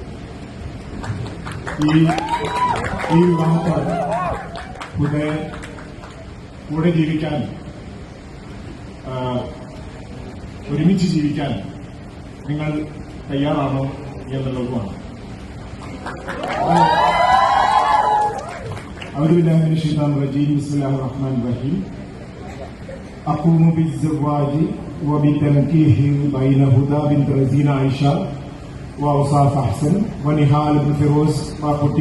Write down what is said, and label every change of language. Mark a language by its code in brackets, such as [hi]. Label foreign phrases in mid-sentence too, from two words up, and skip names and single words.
[ml] ഈ വിവാഹത്തോട് ഹുദയെ കൂടെ ജീവിക്കാൻ, ഒരുമിച്ച് ജീവിക്കാൻ നിങ്ങൾ തയ്യാറാണോ എന്നുള്ളതുമാണ്. [ar] أعوذ بالله من الشيطان الرجيم بسم الله الرحمن الرحيم أقوم بالزواج وبالتنكيح بين هدى بنت رزين عائشة وأوصاف أحسن ونهال بن فيروز باقوتي